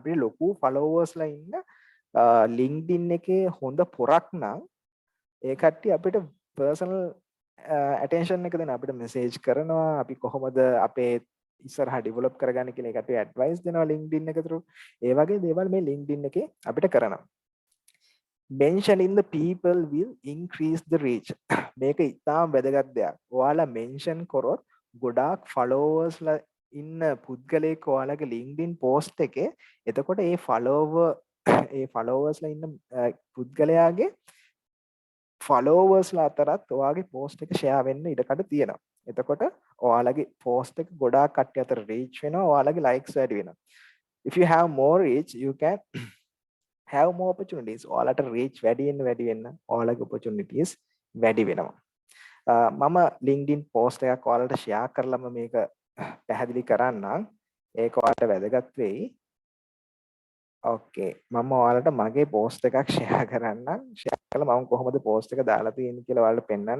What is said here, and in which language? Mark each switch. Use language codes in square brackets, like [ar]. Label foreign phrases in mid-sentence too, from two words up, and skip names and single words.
[si] අපිට ලොකු ෆලෝවර්ස්ලා ඉන්න LinkedIn එකේ හොඳ පොරක් නම් ඒ කට්ටිය අපිට [en] personal attention [si] එක දෙන අපිට මෙසේජ් කරනවා. අපි කොහොමද අපේ ඉස්සරහා ඩෙවලොප් කරගන්න කියලා ඒකට ඇඩ්වයිස් දෙනවා LinkedIn එක through. ඒ වගේ දේවල් මේ LinkedIn එකේ අපිට කරනවා. [en] mentioning the people will increase the reach. [si] මේක ඉතාම වැදගත් දෙයක්. ඔයාලා mention කරොත් ගොඩාක් followers ඉන්න පුද්ගලයෙක් ඔයාලගේ LinkedIn post එකේ එතකොට ඒ followers ලා ඉන්න පුද්ගලයාගේ followers ලා අතරත් ඔයාගේ post එක share වෙන්න ඉඩකඩ තියෙනවා. එතකොට ඔයාලගේ post එක ගොඩාක් කට්ටිය අතර reach වෙනවා. ඔයාලගේ likes වැඩි වෙනවා. [en] If you have more reach, you can have more opportunities. [si] ඔයාලට reach වැඩි වෙන්න ඔයාලගේ opportunities වැඩි වෙනවා. මම LinkedIn post එකක් ඔයාලට share කරලම මේක පැහැදිලි කරන්නම්. ඒක ඔයාලට වැදගත් වෙයි. ඕකේ. මම ඔයාලට මගේ post එකක් share කරන්නම්. share කළා මම කොහොමද post එක දාලා තියෙන්නේ කියලා ඔයාලට පෙන්නන්න.